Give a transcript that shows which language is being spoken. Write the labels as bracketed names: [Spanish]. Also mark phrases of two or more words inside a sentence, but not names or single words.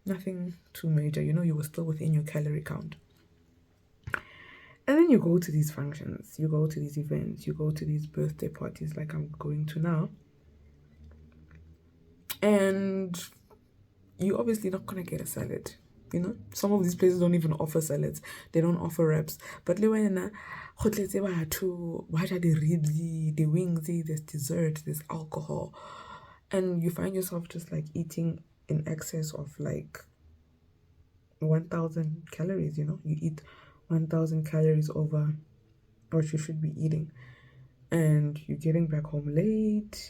[English] Nothing too major, you were still within your calorie count. And then you go to these functions, you go to these events, you go to these birthday parties like I'm going to now. And you're obviously not gonna get a salad. Some of these places don't even offer salads. They don't offer wraps. But [Tswana] le wena go tletse batho ba ja di-ribs, [English] the wings, there's dessert, there's alcohol. And you find yourself just like eating in excess of like 1,000 calories, You eat 1,000 calories over what you should be eating. And you're getting back home late.